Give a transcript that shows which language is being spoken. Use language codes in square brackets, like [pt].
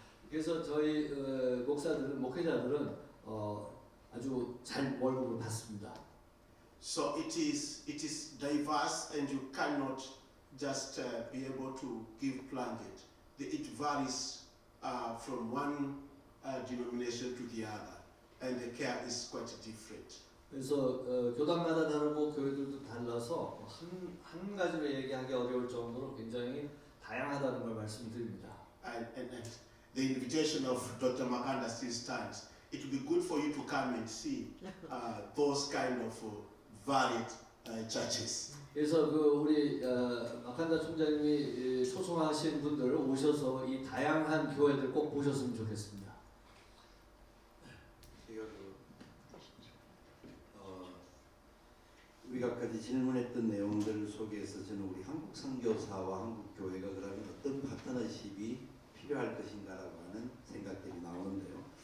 [ko] 그래서 저희 목회자들은 아주 잘 월급을 받습니다. [en] So it is diverse, and you cannot just be able to give blanket. It varies from one denomination to the other, and the care is quite different. [ko] 그래서 교단마다 다르고 교회들도 달라서 한 가지로 얘기하기 어려울 정도로 굉장히 다양하다는 걸 말씀드립니다. [en] And the invitation of Dr. Makanda still stands. It would be good for you to come and see those kind of varied churches. [ko] 그래서 우리 마칸다 총장님이 초청하신 분들 오셔서 이 다양한 교회들 꼭 보셨으면 좋겠습니다. 제가 우리가 아까지 질문했던 내용들 속에서 저는 우리 한국 선교사와 한국 교회가 그러면 어떤 파트너십이 필요할 것인가라고 하는 생각들이 나오는데요.